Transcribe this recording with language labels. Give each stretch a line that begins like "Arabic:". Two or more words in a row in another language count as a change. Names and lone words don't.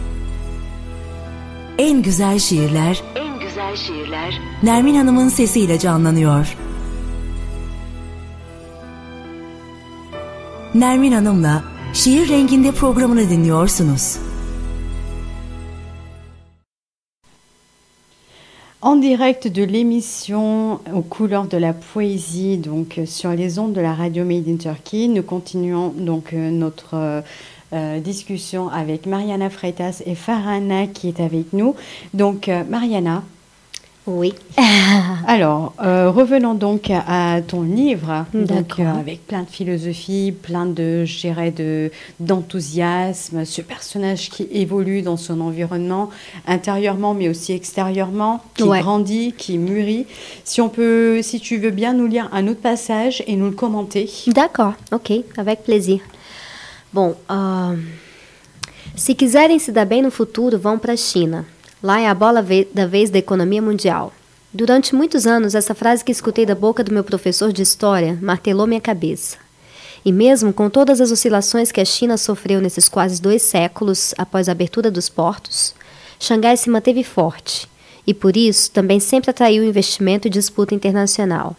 Turkish: En güzel şiirler Nermin Hanım'ın sesiyle canlanıyor. Nermin Hanım'la Şiir Renginde programını dinliyorsunuz.
French: En direct de l'émission aux couleurs de la poésie, donc sur les ondes de la radio Made in Turkey, nous continuons donc notre discussion avec Mariana Freitas et Farhana qui est avec nous. Donc Mariana. Oui. Alors, revenons donc à ton livre, donc, avec plein de philosophie, plein de, je dirais, d'enthousiasme, ce personnage qui évolue dans son environnement, intérieurement mais aussi extérieurement, qui grandit, qui mûrit. Si tu veux bien nous lire un autre passage et nous le commenter. D'accord, ok, avec plaisir.
Portuguese: Bom, se quiserem se dar bem no futuro, vão para a China. Lá é a bola da vez da economia mundial. Durante muitos anos, essa frase que escutei da boca do meu professor de história martelou minha cabeça. E mesmo com todas as oscilações que a China sofreu nesses quase 2 séculos após a abertura dos portos, Xangai se manteve forte e, por isso, também sempre atraiu investimento e disputa internacional.